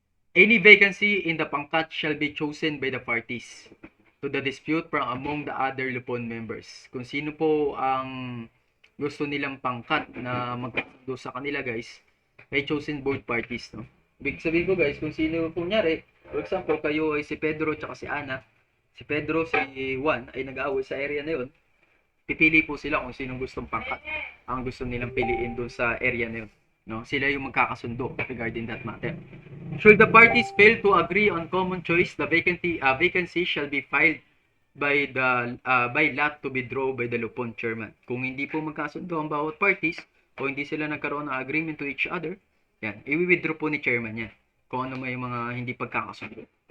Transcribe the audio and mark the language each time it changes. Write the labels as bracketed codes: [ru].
[en] Any vacancy in the pangkat shall be chosen by the parties to the dispute from among the other Lupon members. [tl] Kung sino po ang gusto nilang pangkat na magkasundo sa kanila guys, ay [en] chosen both parties, [tl] no? Ibig sabihin ko guys, kung sino, kunyari, for example, kayo ay si Pedro tsaka si Ana, si Pedro, si Juan ay nag-aaway sa area na yun, pipili po sila kung sinong gustong pangkat ang gusto nilang piliin doon sa area na yun. No? Sila yung magkakasundo regarding that matter. [en] Should the parties fail to agree on common choice, the vacancy shall be filed by lot to be drawn by the Lupon chairman. [tl] Kung hindi po magkasundo ang bawat parties o hindi sila nagkaroon ng agreement to each other, yan, i-withdraw po ni chairman yan kung ano may mga hindi pagkakasundo.